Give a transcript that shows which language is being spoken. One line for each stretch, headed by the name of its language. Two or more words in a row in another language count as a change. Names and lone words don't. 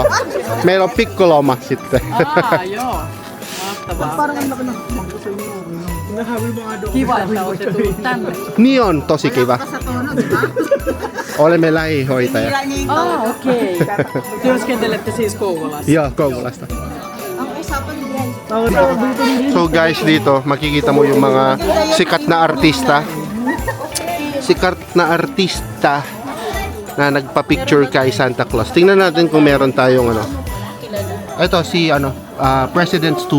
Finnish: Meillä on pikkuloma sitten. Joo. Mahtavaa. Kiva, että olette tullut tänne. Niin on tosi kiva. Olemme lähihoitaja. Okei. Työskentelette siis Kouvolassa. Joo, Kouvolasta.
English: So guys,
Filipino: dito makikita mo yung mga sikat na artista. Sikat na artista na nagpa-picture kay Santa Claus. Tingnan natin kung meron tayong ano. Ito si ano, President Stub.